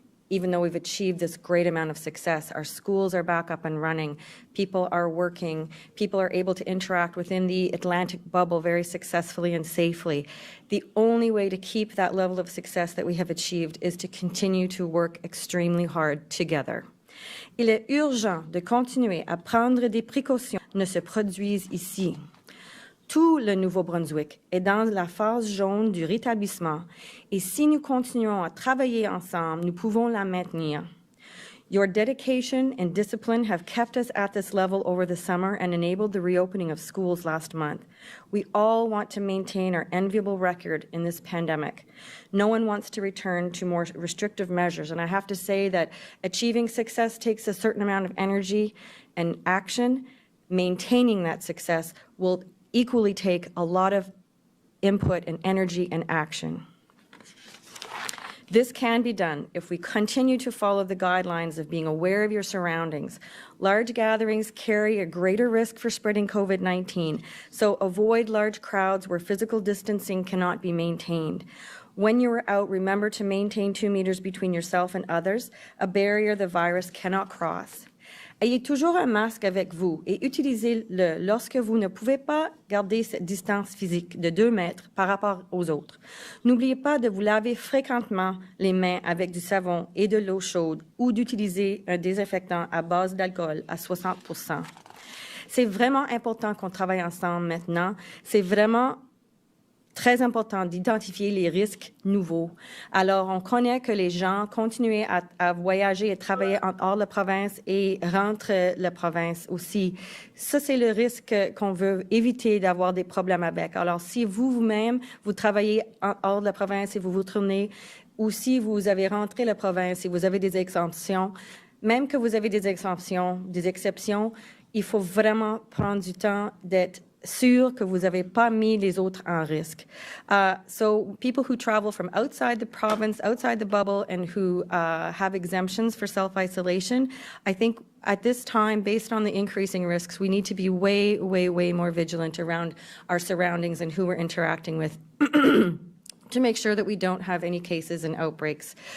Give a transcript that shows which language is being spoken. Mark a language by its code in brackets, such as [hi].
[en] Even though we've achieved this great amount of success, our schools are back up and running, people are working, people are able to interact within the Atlantic bubble very successfully and safely. The only way to keep that level of success that we have achieved is to continue to work extremely hard together. [fr] Il est urgent de continuer à prendre des précautions ne se produisent ici. Tout le Nouveau-Brunswick est dans la phase jaune du rétablissement et si nous continuons à travailler ensemble, nous pouvons la maintenir. [en] Your dedication and discipline have kept us at this level over the summer and enabled the reopening of schools last month. We all want to maintain our enviable record in this pandemic. No one wants to return to more restrictive measures, and I have to say that achieving success takes a certain amount of energy and action. Maintaining that success will equally take a lot of input and energy and action. This can be done if we continue to follow the guidelines of being aware of your surroundings. Large gatherings carry a greater risk for spreading COVID-19, so avoid large crowds where physical distancing cannot be maintained. When you are out, remember to maintain 2 meters between yourself and others, a barrier the virus cannot cross. [fr] Ayez toujours un masque avec vous et utilisez-le lorsque vous ne pouvez pas garder cette distance physique de 2 mètres par rapport aux autres. N'oubliez pas de vous laver fréquemment les mains avec du savon et de l'eau chaude ou d'utiliser un désinfectant à base d'alcool à 60%. C'est vraiment important qu'on travaille ensemble maintenant. C'est vraiment très important d'identifier les risques nouveaux. Alors, on connaît que les gens continuent à voyager et travailler hors la province et rentrent la province aussi. Ça, c'est le risque qu'on veut éviter d'avoir des problèmes avec. Alors, si vous-même, vous travaillez hors de la province et vous vous tournez, ou si vous avez rentré la province et vous avez des exemptions, même que vous avez des exceptions, il faut vraiment prendre du temps d'être sûr que vous n'avez pas mis les autres en risque. [en] So people who travel from outside the province, outside the bubble, and who have exemptions for self-isolation, I think at this time, based on the increasing risks, we need to be way, way, way more vigilant around our surroundings and who we're interacting with to make sure that we don't have any cases and outbreaks.